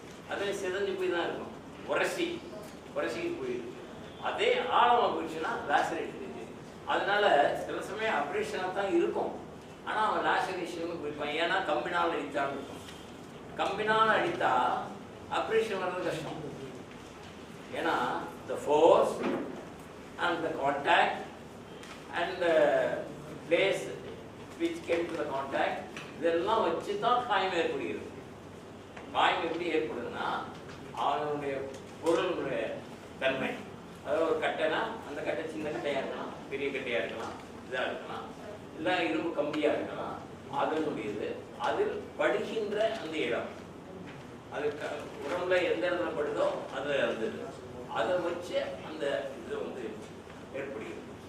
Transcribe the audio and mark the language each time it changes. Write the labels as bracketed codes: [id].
[ta] அதில் சிதைஞ்சு போய் தான் இருக்கும், உரசிக்கு போயிருக்கு. அதே ஆழமாக போயிடுச்சுன்னா லாசரேட் இன்ஜுரி. அதனால சில சமயம் அப்ரேஷனாக தான் இருக்கும், ஆனால் அவன் லாசரேஷன் போயிருப்பான். ஏன்னா கம்பினால் அடித்தான்னு இருக்கும். கம்பினால் அடித்தா ஆப்ரேஷன் வர்றது கஷ்டம். ஏன்னா [en] the force and the contact and the place which came to the contact [ta] இதெல்லாம் வச்சு தான் காயம் ஏற்படுகிறது. காயம் எப்படி ஏற்படுதுன்னா அவனுடைய பொருளுடைய தன்மை, அதாவது ஒரு கட்டைனா அந்த கட்டை சின்ன கட்டையாக இருக்கலாம், பெரிய கட்டையாக இருக்கலாம், இதாக இருக்கலாம், இல்லை இரும்பு கம்பியாக இருக்கலாம். அதனுடையது அதில் படுகின்ற அந்த இடம், அது உடம்புல எந்த இடத்துல படுதோ அது அதை வச்சு அந்த இது வந்து ஏற்படுகிறது.